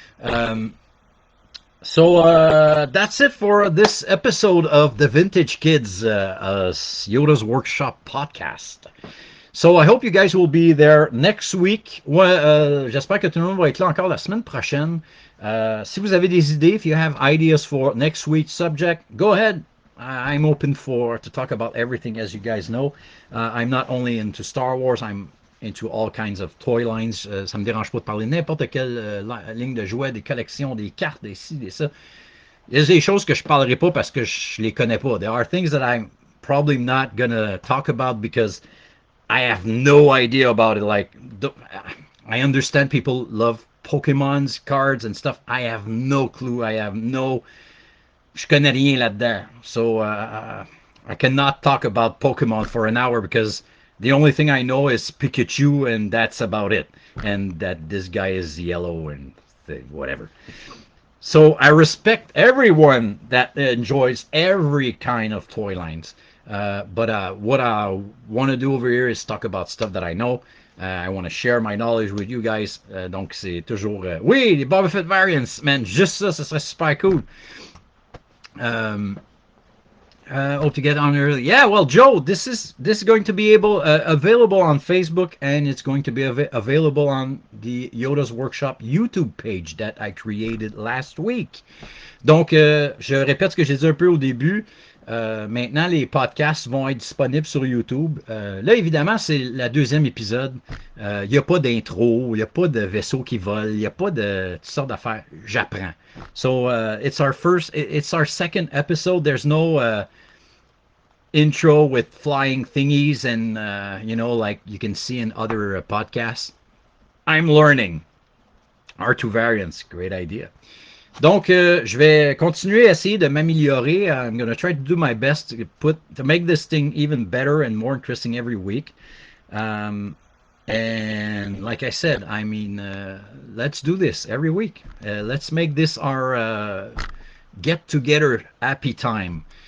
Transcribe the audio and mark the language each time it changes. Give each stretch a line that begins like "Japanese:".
English: Um, so that's it for this episode of the Vintage Kids Yoda's Workshop podcast. So I hope you guys will be there next week.
French: Ouais, j'espère que tout le monde va être là encore la semaine prochaine. Si vous avez des idées,
English: if you have ideas for next week's subject, go ahead. I'm open to talk about everything, as you guys know. I'm not only into Star Wars, I'm into all kinds of toy lines.
French: Ça me dérange pas de parler de n'importe quelle ligne de jouets, des collections, des cartes, des ci, des ça. Il y a des choses que je parlerai pas parce que je les connais pas.
English: There are things that I'm probably not gonna talk about because I have no idea about it. Like, I understand people love Pokemon's cards and stuff. I have no clue.
French: Je connais rien là-dedans.
English: So I cannot talk about Pokemon for an hour because the only thing I know is Pikachu and that's about it. And that this guy is yellow and whatever. So I respect everyone that enjoys every kind of toy lines. But what I want to do over here is talk about stuff that I know. I want to share my knowledge with you guys.
French: Donc c'est toujours oui, les Boba Fett variants,
English: man,
French: juste ça serait super cool.
English: Hope to get on early. Yeah, well, Joe, this is going to be available on Facebook, and it's going to be available on the Yoda's Workshop YouTube page that I created last week.
French: Donc, je répète ce que j'ai dit un peu au début. Maintenant, les podcasts vont être disponibles sur YouTube. Là, évidemment, c'est le deuxième épisode. Il n'y a pas d'intro, il n'y a pas de vaisseau qui vole, il n'y a pas de toutes sortes d'affaires. J'apprends.
English: So, it's our second episode. There's no intro with flying thingies and, like you can see in other podcasts. I'm learning. R2 variants, great idea.
French: Donc, je vais continuer à essayer de m'améliorer.
English: I'm going to try to do my best to make this thing even better and more interesting every week. And like I said, I mean, let's do this every week. Let's make this our get-together happy time.